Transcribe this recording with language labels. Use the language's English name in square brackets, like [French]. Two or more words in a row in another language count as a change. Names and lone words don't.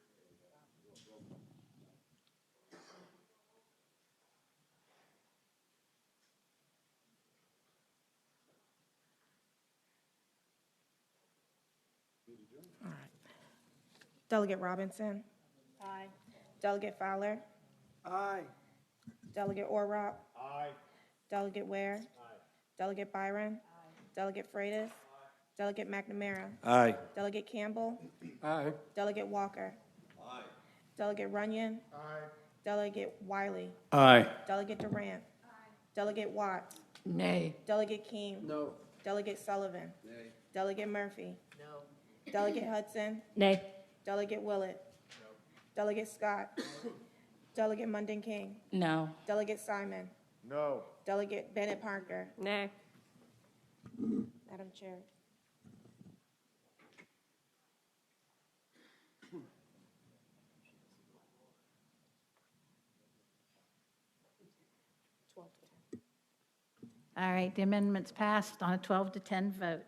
[English] Delegate Robinson. Aye. Delegate Fowler. Aye. Delegate Orrock. Aye. Delegate Ware. Aye. Delegate Byron. Aye. Delegate Freitas. Delegate McNamara. Aye. Delegate Campbell. Aye. Delegate Walker. Aye. Delegate Runyon. Aye. Delegate Wiley. Aye. Delegate Durant. Aye. Delegate Watts. Nay. Delegate King. No. Delegate Sullivan. Nay. Delegate Murphy. No. Delegate Hudson. Nay. Delegate Willett. No. Delegate Scott. Delegate Munden King. No. Delegate Simon. No. Delegate Bennett Parker. Nay. Madam Chair. All right, the amendment's passed on a 12 to 10 vote.